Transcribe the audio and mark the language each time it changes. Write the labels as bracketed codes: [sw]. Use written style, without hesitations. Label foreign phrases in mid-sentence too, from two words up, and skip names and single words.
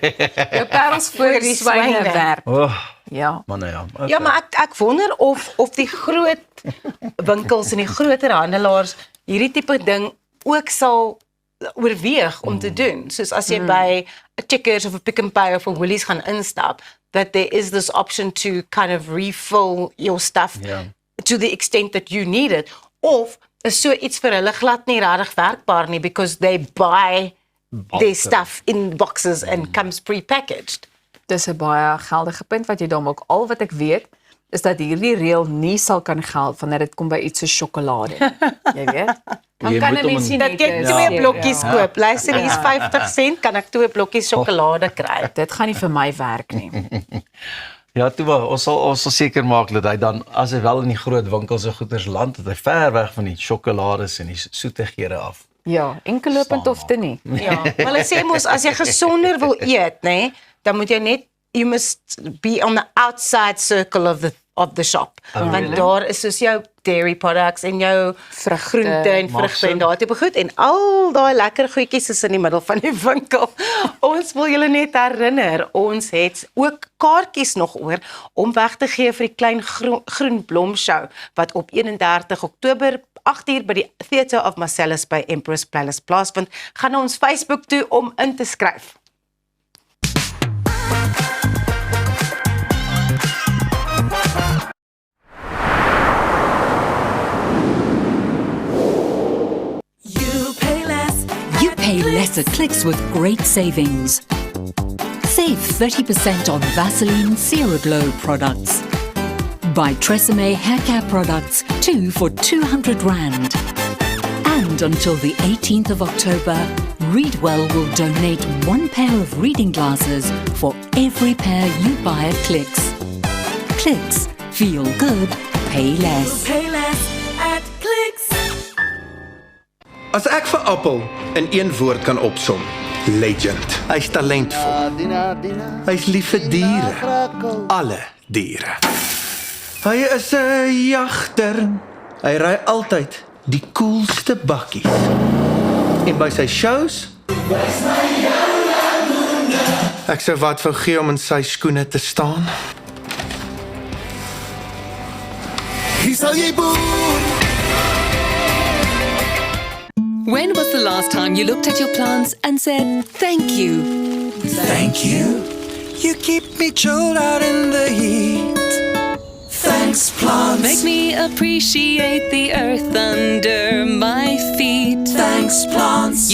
[af] Jou parels voor die swyne werp. [en] Oh, [af] Ja. man, ja. Okay. Ja, maar ek wonder of die groot winkels en die groter handelaars hierdie tipe ding ook sal oorweeg om te doen. Soos as jy by 'n Checkers of 'n Pick n Pay of 'n Woolies gaan instap, [en] that there is this option to kind of refill your stuff [af] Ja. [en] to the extent that you need it. [af] Of is so iets vir hulle glad nie regtig werkbaar nie [en] because they buy their stuff in boxes and comes pre-packaged. [af] Dis 'n baie geldige punt wat jy daar maak. Al wat ek weet is dat hierdie reël nie sal kan geld wanneer dit kom by iets so sjokolade. Jy weet? Dan Jy kan moet 'n hom mens in- nie Dat net jy een 2 seer- blokkies ja. koop. Luister, hier's 50 sent, kan ek 2 blokkies sjokolade kry? Dit gaan nie vir my werk nie. Ja, toe maar, ons sal seker maak dat hy dan as hy wel in die groot winkels en goeders land, dat hy ver weg van die sjokolades en die soetighede af. Ja, enkellopend of te nie. Ja, maar hulle sê mos as jy gesonder wil eet, nê, dan moet jy net [en] you must be on the outside circle of the shop. [af] Want daar is soos jou [en] dairy products [af] en jou groente en vrugte en daai tipe goed en al daai lekker goedjies is in die middel van die winkel. Ons wil julle net herinner, ons het ook kaartjies nog oor om weg te gee vir die klein groen blom show wat op 31 Oktober 8:00 by die Theatre of Marcellus by Empress Palace plaasvind. Gaan na ons Facebook toe om in te skryf. [en] You pay less at Clicks with great savings. Save 30% on Vaseline CeraGlow products. Buy Tresemme hair care products, 2 for 200 Rand. And until the 18th of October, Readwell will donate 1 pair of reading glasses for every pair you buy at Clicks. Clicks. Feel good. Pay less. Pay less at Clicks. [af] As ek vir Appel in een woord kan opsom, legend. Hy's talentvol. Hy's lief vir diere. Alle diere. Hy is 'n jagter. Hy ry altyd die coolste bakkies. En by sy shows ek sou wat wou gee om in sy skoene te staan. Hier sal jy boer. [en] When was the last time you looked at your plants and said, thank you? Thank you. You keep me chilled out in the heat. Thanks, plants. Make me appreciate the earth under my feet. Thanks, plants.